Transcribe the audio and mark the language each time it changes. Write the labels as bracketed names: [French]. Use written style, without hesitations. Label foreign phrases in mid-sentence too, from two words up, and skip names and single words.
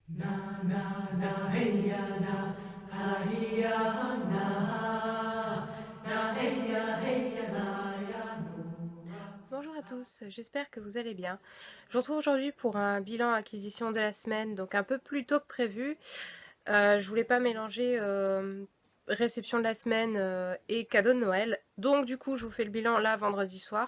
[French] Na na na hey ya na ha ya na na hey ya na ya no. Bonjour à tous, j'espère que vous allez bien. Je vous retrouve aujourd'hui pour un bilan acquisition de la semaine, donc un peu plus tôt que prévu. Je voulais pas mélanger réception de la semaine et cadeau de Noël, donc du coup je vous fais le bilan là vendredi soir.